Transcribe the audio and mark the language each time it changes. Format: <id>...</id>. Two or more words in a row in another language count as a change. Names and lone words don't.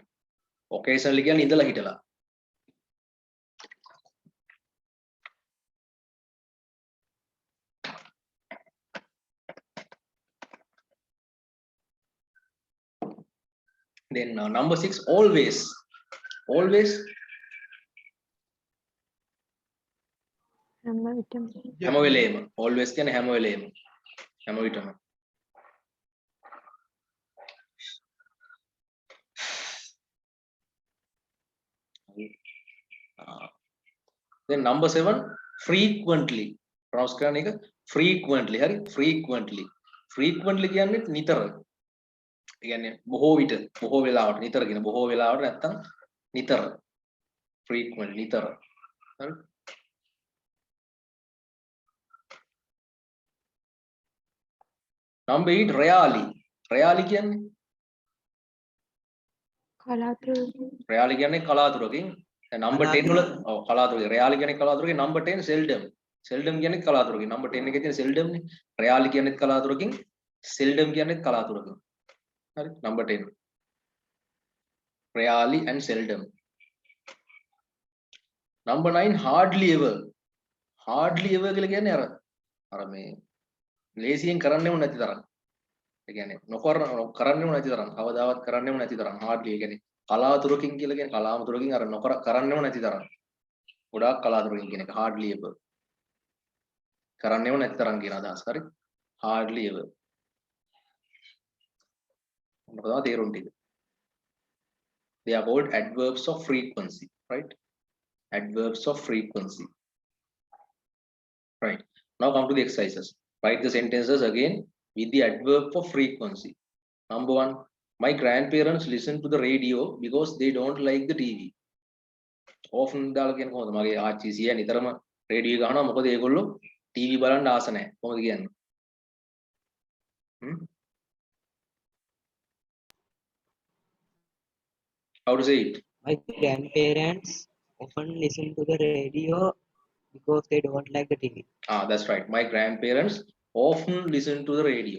<si>occasionally කියන්නේ ඉඳලා හිටලා.</si> <en>Then number 6 always. Always</en> <si>හැම විටම හැම වෙලේම. always කියන්නේ හැම වෙලේම. හැම විටම.</si> <en>Then number 7 frequently.</en> <si>pronounce කරන එක frequently. හරි?</si> <en>frequently.</en> <si>frequently කියන්නේ නිතර. ඒ කියන්නේ බොහෝ විට, බොහෝ වෙලාවට, නිතර කියන බොහෝ වෙලාවට නැත්තම් නිතර. frequently නිතර. හරි?</si> <en>number 8 rarely.</en> <si>rarely කියන්නේ කලාතුරකින් rarely කියන්නේ කලාතුරකින්. දැන් number 10 වල ඔව් කලාතුරකින්. rarely කියන්නේ කලාතුරකින්.</si> <en>number 10 seldom.</en> <si>seldom කියන්නේ කලාතුරකින්. number 10 එකේ තියෙන seldom නේ. rarely කියන්නේ කලාතුරකින්. seldom කියන්නේ කලාතුරකින්. හරි?</si> <en>number 10. rarely and seldom. number 9 hardly ever. hardly ever</en> <si>කියලා කියන්නේ අර මේ ලේසියෙන් කරන්නෙම නැති තරම්. ඒ කියන්නේ කරන්නෙම නැති තරම්. කවදාවත් කරන්නෙම නැති තරම්. hardly ඒ කියන්නේ කලාතුරකින් කියලා කියන්නේ කලාතුරකින් අර කරන්නෙම නැති තරම්. ගොඩාක් කලාතුරකින් කියන එක</si> <en>hardly ever.</en> <si>කරන්නෙම නැති තරම් කියන අදහස්. හරි?</si> <en>hardly ever.</en> <si>මොකද තේරුම් ටික.</si> <en>They are called adverbs of frequency, right? Adverbs of frequency. Right. Now come to the exercises. Write the sentences again with the adverb for frequency. Number 1. My grandparents listen to the radio because they don't like the TV.</en> <si>Often දාලා කියන්නේ කොහොමද? මගේ ආච්චි සීයා නිතරම රේඩියෝ ගහනවා මොකද ඒගොල්ලෝ TV බලන්න ආස නැහැ. කොහොමද කියන්නේ?</si> <en>How to say it? My grandparents often listen to the radio because they don't like the TV. That's right. My grandparents often listen to the radio.</en>